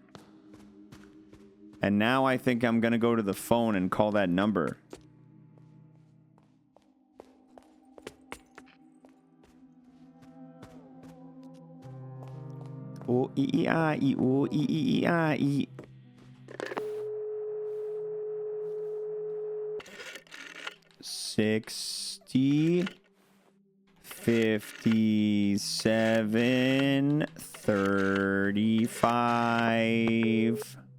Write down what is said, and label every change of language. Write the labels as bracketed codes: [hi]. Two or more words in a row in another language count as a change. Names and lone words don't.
[en] And now I think I'm gonna go to the phone and call that number. O e e I e o e e e I e. $60 57 35.